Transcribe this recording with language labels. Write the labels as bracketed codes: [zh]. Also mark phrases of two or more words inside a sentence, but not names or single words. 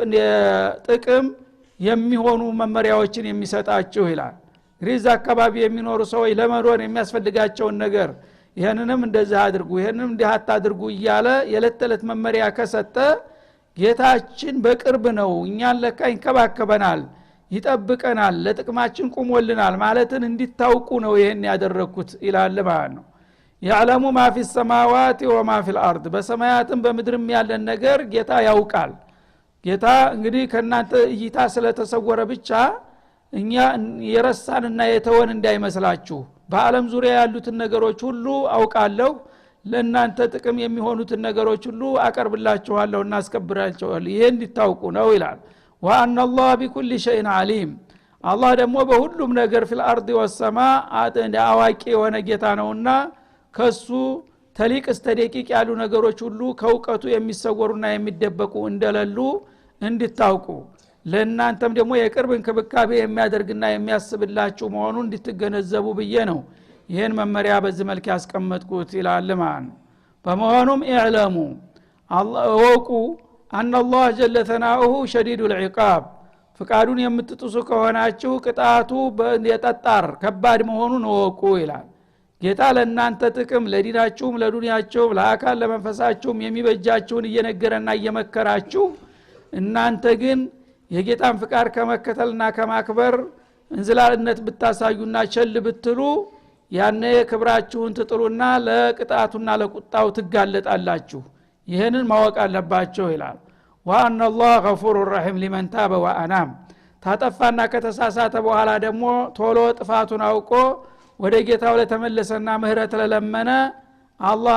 [am] ጥቅም የሚሆኑ መመሪያዎችን የሚሰጣችሁ ይላል ሪዛ አካባቢ የሚኖሩ ሰዎች ለመኖር የሚያስፈልጋቸውን ነገር ይሄንንም እንደዛ አድርጉ ይሄንንም እንዲህ አታድርጉ እያለ የለተለት መመሪያ ከሰጠ ጌታችን በቅርብ ነው እኛን ለካ ይንከባከበናል ይጠብቀናል ለጥቅማችን ቁሞልናል ማለትን እንዲታውቁ ነው ይሄን ያደረኩት ይላል ማለት ነው [ar] يعلم ما في السماوات وما في الارض [am] በሰማያትም በምድርም ያለን ነገር ጌታ ያውቃል ጌታ እንግዲህ ከናንተ እይታ ስለተሰወረ ብቻ እኛ የረሳንና የተወን እንዳይመስላችሁ በአለም ዙሪያ ያሉትን ነገሮች ሁሉ አውቃለሁ ለናንተ ጥቅም የሚሆኑትን ነገሮች ሁሉ አቀርብላችኋለሁና አስከብራችኋለሁ ይሄን እንዲታውቁ ነው ይላል [ar] وان الله بكل شيء [am] عليم الله ደግሞ በሁሉም ነገር [ar] في الارض والسماء [am] አዋቂ የሆነ ጌታ ነውና ከሱ ተሊቅ እስከ ደቂቅ ያሉ ነገሮች ሁሉ ከውቀቱ የሚሰወሩና የሚደበቁ እንደሌሉ እንድታውቁ ለእናንተም ደግሞ የቅርብ እንክብካቤ የሚያደርግና የሚያስብላችሁ መሆኑን እንድትገነዘቡ ብዬ ነው ይሄን መመሪያ በዚህ መልኩ ያስቀመጥኩት ይላል ማለት ነው በመሆኑም ኢዕለሙ አላህ ወቁ [ar] ان الله جل ثناؤه شديد العقاب [am] ፍቃዱን የምትጥሱ ከሆናችሁ ቅጣቱ የጠጣር ከባድ መሆኑን ወቁ ይላል ጌታ ለእናንተ ጥቅም ለዲናችሁም ለዱንያችሁም ለአካል ለመንፈሳችሁም የሚበጃችሁን እየነገረና እየመከራችሁ እናንተ ግን የጌታን ፍቃድ ከመከተልና ከማክበር እንዝላልነት ብታሳዩና ቸል ብትሉ ያኔ ክብራችሁን ትጥሉና ለቅጣቱና ለቁጣው ትጋለጣላችሁ ይሄንን ማወቅ አለባችሁ ይላል [ar] وأن الله غفور رحيم لمن تاب [am] ወአናም ታጠፋና ከተሳሳተ በኋላ ደግሞ ቶሎ ጥፋቱን አውቆ ወደ ጌታው ለተመለሰና ምህረት ለለመነ አላህ